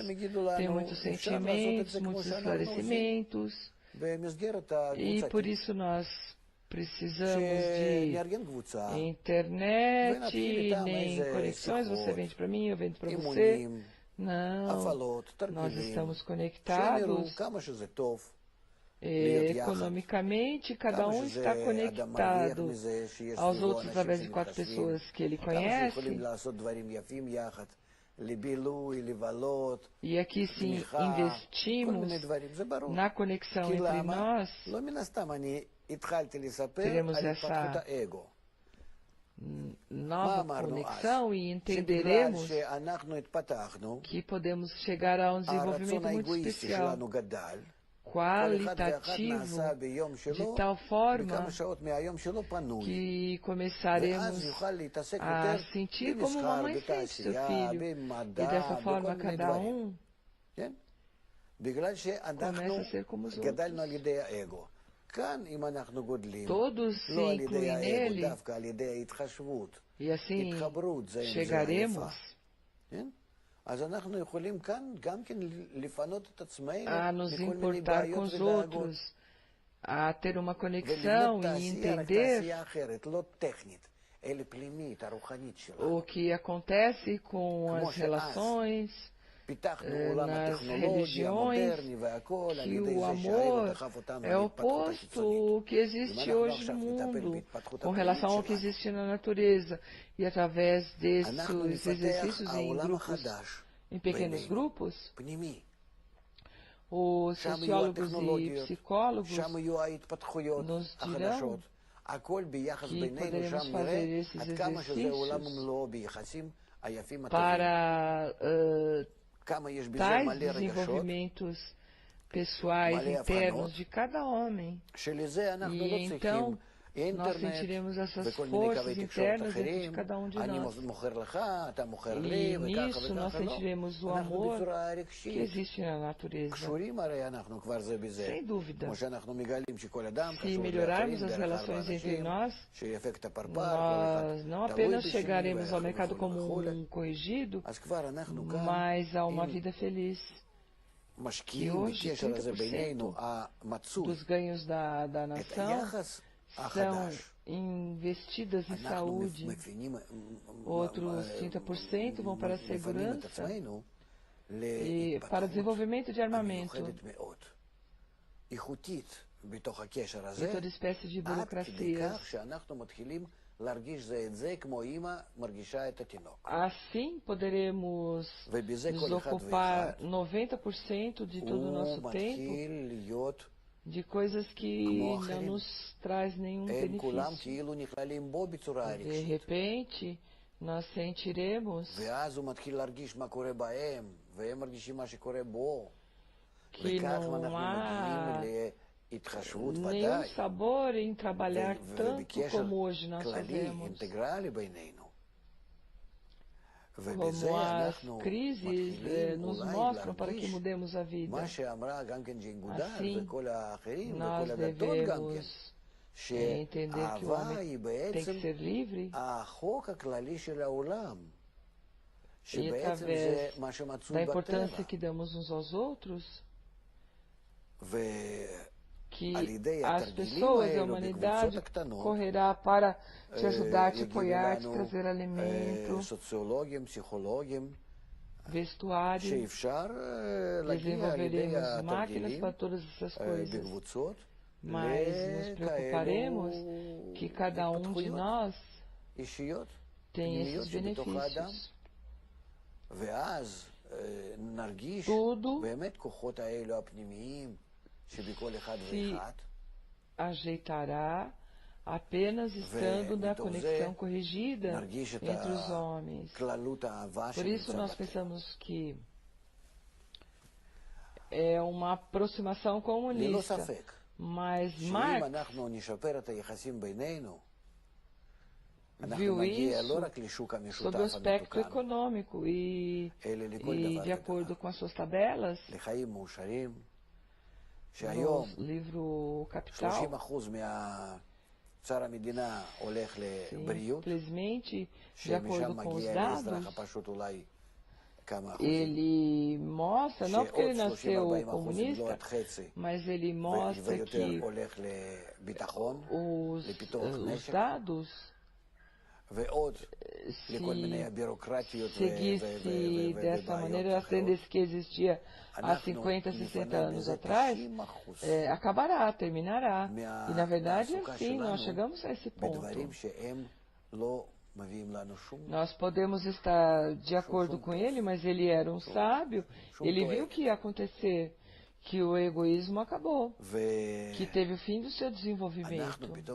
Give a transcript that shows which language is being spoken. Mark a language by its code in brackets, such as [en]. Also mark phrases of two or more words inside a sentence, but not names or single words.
[pt] Tem muitos sentimentos, muitos esclarecimentos, e por isso nós precisamos de internet, nem conexões, você vende para mim, eu vendo para você. Não, [he] הפעלות, [pt] nós [he] תרגילים, [pt] estamos [he] שהם יראו [pt] conectados [he] כמה שזה טוב להיות יחד, [pt] economicamente, cada [he] כמה [pt] está [he] שזה אדם מרוויח [pt] conectado [he] מזה שיש [pt] aos [he] סביבו [pt] outros [he] אנשים [pt] através de 4 [he] שמתחשבים, [pt] pessoas que ele [he] כמה שיכולים [pt] conhece. [he] לעשות דברים יפים יחד, לבילוי, לבלות, [pt] E aqui sim [he] תמיכה, כל [pt] investimos [he] מיני דברים, זה ברור. [pt] na conexão [he] כי [pt] entre [he] למה? [pt] nós, [he] לא מן הסתם, אני התחלתי לספר [pt] teremos [he] על התפתחות [pt] essa [he] האגו. [pt] nova [he] אמרנו אז? [pt] conexão e [he] שבגלל [pt] entenderemos [he] שאנחנו התפתחנו, [pt] que podemos chegar a um [he] הרצון [pt] desenvolvimento muito [he] האגואיסטי [pt] especial, [he] שלנו גדל, כל אחד ואחד [pt] qualitativo, [he] נעשה ביום [pt] de [he] שלו, [pt] tal forma [he] בכמה שעות מהיום שלו פנוי. [pt] que [he] ואז [pt] começaremos [he] יוכל להתעסק [pt] a [he] יותר [pt] sentir como uma [he] במסחר, [pt] mãe sente seu [he] בתעשייה, [pt] filho. E [he] במדע, [pt] dessa [he] בכל [pt] forma, [he] מיני [pt] cada [he] דברים. כן? בגלל [pt] começa [he] שאנחנו [pt] a ser como os [he] גדלנו על [pt] outros. [he] ידי האגו. כאן, אם אנחנו גודלים, [pt] Todos se [he] לא על ידי [pt] incluem [he] האגו, [pt] nele, [he] דווקא על ידי ההתחשבות, [pt] e assim [he] התחברות זה עם זה [pt] chegaremos [he] היפה. כן? אז אנחנו יכולים כאן גם כן לפנות את עצמנו [pt] a nos [he] מכל מיני [pt] importar com [he] בעיות [pt] os [he] ודאגות. [pt] outros, a ter uma conexão [he] ולבנות [pt] e [he] תעשייה, רק [pt] entender [he] תעשייה אחרת, לא טכנית, אלא פנימית, הרוחנית שלנו. [pt] o que acontece com [he] כמו [pt] as [he] שאז [pt] relações, [he] פיתחנו עולם [pt] nas [he] הטכנולוגי [pt] religiões, [he] המודרני והכל, על [pt] que [he] ידי [pt] o [he] זה שהאגו [pt] amor [he] דחף אותנו [pt] é [he] להתפתחות החיצונית. [pt] oposto ao que existe hoje no mundo, com relação ao que existe na natureza. E através [he] אנחנו [pt] desses [he] נפתח [pt] exercícios em [he] העולם [pt] grupos, [he] החדש [pt] em pequenos [he] בינינו, [pt] grupos, [he] פנימי. [pt] os [he] שם יהיו [pt] sociólogos e [he] הטכנולוגיות, [pt] psicólogos [he] שם יהיו ההתפתחויות [pt] nos dirão [he] החדשות. הכל ביחס [pt] que [he] בינינו, [pt] poderemos [he] שם [pt] fazer [he] נראה [pt] esses [he] עד כמה שזה עולם [pt] exercícios [he] ומלואו ביחסים היפים הטובים. [pt] para [he] כמה יש בזה [pt] tais [he] מלא רגשות, [pt] desenvolvimentos pessoais [he] מלא [pt] internos [he] הבחנות, [pt] de cada homem. [he] שלזה אנחנו [pt] E [he] לא צריכים [pt] então nós [he] אינטרנט [pt] sentiremos essas [he] וכל מיני [pt] forças [he] קווי תקשורת [pt] internas dentro de [he] אחרים, [pt] cada um de [he] אני [pt] nós. [he] מוכר לך, אתה מוכר לי, [pt] E [he] וככה [pt] nisso nós [he] וככה, לא. [pt] sentiremos o [he] אנחנו [pt] amor [he] בצורה [pt] que [he] רגשית, [pt] existe na natureza. [he] קשורים הרי אנחנו כבר זה בזה. [pt] Sem dúvida. [he] כמו שאנחנו מגלים שכל אדם [pt] Se [he] קשור [pt] melhorarmos [he] לאחרים [pt] as [he] דרך ארבע [pt] relações entre [he] אנשים, [pt] nós, [he] שאפקט הפרפר, כל [pt] nós [he] אחד [pt] não [he] תלוי [pt] apenas [he] בשני [pt] chegaremos ao [he] וכו' [pt] mercado [he] וכו' [pt] como [he] וכו'. [pt] corrigido, [he] אז כבר אנחנו כאן, [pt] mas a uma [he] אם [pt] vida feliz. [he] משקיעים [pt] E hoje, [he] בקשר הזה [pt] 30% [he] בינינו, המצוי, [pt] Dos ganhos da [he] את [pt] nação [he] היחס [pt] são [he] החדש. [pt] investidas em [he] אנחנו [pt] saúde, [he] מבינים, [pt] outros 30% vão para a [he] מפנים את [pt] segurança [he] עצמנו [pt] e para o [he] להתפתחות [pt] desenvolvimento de armamento [he] המיוחדת מאוד, איכותית בתוך הקשר [pt] e [he] הזה, [pt] toda espécie de [he] עד כדי [pt] burocracias. [he] כך שאנחנו מתחילים להרגיש זה את זה כמו אימא מרגישה את התינוק. [pt] Assim poderemos [he] ובזה [pt] nos [he] כל אחד [pt] ocupar [he] ואחד [pt] 90% de todo o [he] הוא [pt] nosso tempo [he] מתחיל להיות, [pt] de coisas que [he] כמו [pt] não [he] אחרים. [pt] nos traz nenhum [he] הם כולם [pt] benefício. [he] כאילו נכללים בו בצורה [pt] De [he] רגשית. [pt] repente, nós sentiremos [he] ואז הוא מתחיל להרגיש מה קורה בהם, והם מרגישים מה שקורה בו. [pt] que [he] וכך [pt] não [he] אנחנו [pt] há [he] מגיעים להתחשבות [pt] nenhum [he] ודאי, [pt] sabor em trabalhar tanto [he] ובקשר [pt] como hoje nós [he] כללי, [pt] fazemos. [he] אינטגרלי בינינו. [pt] Como [he] ובזה [pt] as [he] אנחנו [pt] crises [he] מתחילים [pt] nos [he] אולי [pt] mostram para que [he] להרגיש [pt] mudemos a vida. [he] מה שאמרה גם כן ג'ין גודל [pt] Assim, [he] וכל האחרים [pt] nós [he] וכל הדתות גם כן, [pt] devemos entender que o [he] שהאהבה [pt] homem [he] היא [pt] tem [he] בעצם [pt] que ser livre [he] החוק הכללי של העולם, [pt] e [he] שבעצם זה [pt] através [he] מה [pt] da [he] שמצוי [pt] importância [he] בטבע. [pt] que damos uns aos outros, que [he] על ידי [pt] as [he] התרגילים [pt] pessoas, a [he] האלו בקבוצות [pt] humanidade [he] הקטנות, [pt] correrá para te ajudar, te [he] יגידו [pt] apoiar, te [he] לנו [pt] trazer alimento, [he] סוציולוגים, פסיכולוגים, [pt] vestuário. [he] שאפשר להגיע על ידי [pt] Desenvolveremos máquinas [he] התרגילים [pt] para todas essas coisas, [he] בקבוצות [pt] mas nos preocuparemos que cada um de nós [he] אישיות [pt] tem [he] פנימיות [pt] esses [he] שבתוך האדם, [pt] benefícios. [he] ואז נרגיש [pt] Tudo [he] באמת כוחות האלו הפנימיים שבכל אחד [pt] se [he] ואחד, [pt] ajeitará apenas estando na [he] ומתוך זה [pt] conexão corrigida [he] נרגיש את [pt] entre os homens. [he] כללות האהבה [pt] Por isso [he] שנמצא [pt] nós [he] בטבע. [pt] pensamos que é uma aproximação [he] ללא [pt] comunista, [he] ספק, [pt] mas [he] שאם [pt] Marx [he] אנחנו נשפר את היחסים בינינו, אנחנו [pt] viu [he] נגיע לא [pt] isso [he] רק לשוק [pt] sob o [he] המשותף [pt] aspecto [he] המתוקן, [pt] econômico [he] אלא לכל [pt] e [he] דבר [pt] de acordo [he] ודבר, [pt] com as suas tabelas, [he] לחיים מאושרים, [pt] no [he] שהיום [pt] livro Capital, [he] 30% מהצער המדינה הולך לבריאות, [pt] simplesmente, de [he] שמשם [pt] acordo com os [he] מגיע לאזרח [pt] dados, [he] הפשוט אולי כמה אחוזים, [pt] ele mostra, não porque ele [he] שעוד [pt] nasceu [he] 30-40% אם לא [pt] comunista, [he] עד חצי, [pt] mas ele mostra [he] ויותר [pt] que [he] הולך לביטחון, [pt] os [he] לפיתוח נשק, [pt] dados [he] ועוד לכל מיני בירוקרטיות [pt] seguisse dessa maneira, as tendências que existia há 50, 60 anos atrás, acabará, terminará. E, na verdade, sim, nós chegamos a esse ponto. Nós podemos estar de acordo com ele, mas ele era um sábio, ele viu o que ia acontecer, que o egoísmo acabou, que teve o fim do seu desenvolvimento.